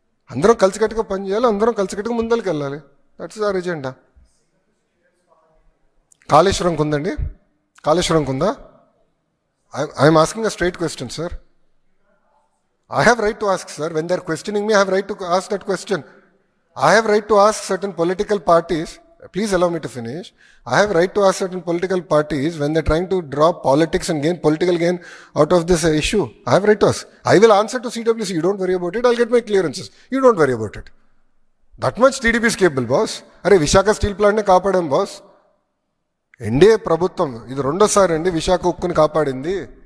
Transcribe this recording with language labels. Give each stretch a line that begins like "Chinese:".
Telugu: అందరం కలిసికట్టుగా పని చేయాలి, అందరం కలిసికట్టుగా ముందరికి వెళ్ళాలి.
English: That's our agenda.
Telugu: కాళేశ్వరంకి ఉందండి, కాళేశ్వరంకి ఉందా?
English: I'm asking a straight question sir. I have right to ask sir. When they are questioning me, I have right to ask that question. I have right to ask certain political parties, please allow me to finish. I have right to ask certain political parties when they're trying to draw politics and gain political gain out of this issue. I have right to ask. I will answer to CWC. You don't worry about it. I'll get my clearances. You don't worry about it. That much TDP is capable, boss.
Telugu: Are Vishaka steel plant ne kaapadam, boss. NDA ప్రభుత్వం ఇది రెండోసారి అండి విశాఖ ఉక్కుని కాపాడింది.